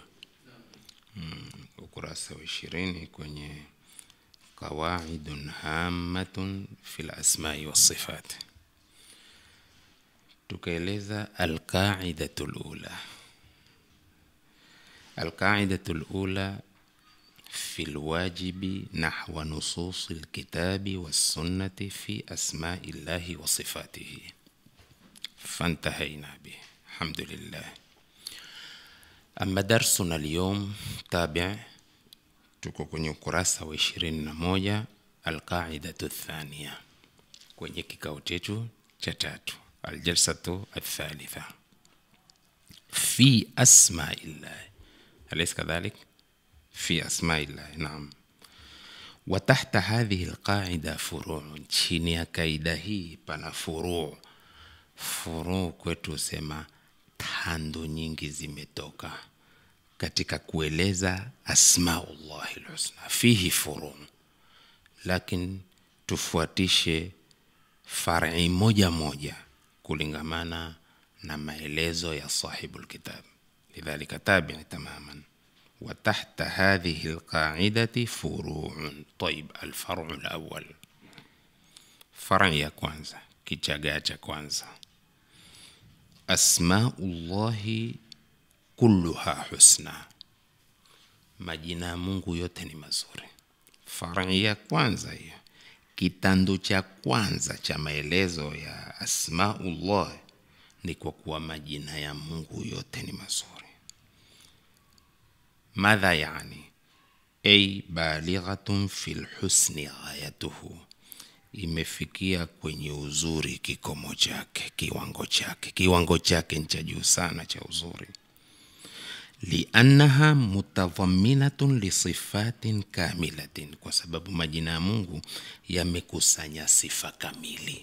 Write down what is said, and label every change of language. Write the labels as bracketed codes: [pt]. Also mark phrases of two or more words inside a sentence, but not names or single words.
[sw] Ukurasa wa 20 kwenye qawaidun hammatun fil asma'i was sifat. Tukaeleza [ar] القاعدة الأولى. القاعدة الأولى في الواجب نحو نصوص الكتاب والسنة في أسماء الله وصفاته، فانتهينا به الحمد لله. أما درسنا اليوم تابع [sw] tuko kwenye ukurasa wa 21, [ar] القاعدة الثانية, [sw] kwenye kikao chetu cha tatu, [ar] الجلسة الثالثة في أسماء الله. أليس كذلك؟ في أسماء الله، نعم. وتحت هذه القاعدة فروع. [sw] chini ya kaida hii pana furu'. Furu' kwetu sema tando nyingi zimetoka katika kueleza [ar] أسماء الله الحسنى. [sw] Fihi furu', lakini tufuatishe far'i moja moja kulingamana na maelezo ya [ar] صاحب الكتاب. لذلك تابع تماما. وتحت هذه القاعدة فروع. طيب، الفرع الأول، فرع [sw] ya kwanza, kichagaa cha kwanza. [ar] أسماء الله كلها حسنى. [sw] majina Mungu yote ni mazuri. Far'a ya kwanza hiyo, kitando cha kwanza cha maelezo ya [ar] asmaullah [sw] ni kwa kuwa majina ya Mungu yote ni mazuri. [ar] ماذا يعني؟ أي بالغة في الحسن غايته، [sw] imefikia kwenye uzuri kikomo chake, kiwango chake cha juu sana cha uzuri. [ar] لأنها متضمنة لصفات كاملة, [sw] kwa sababu majina ya Mungu yamekusanya sifa kamili.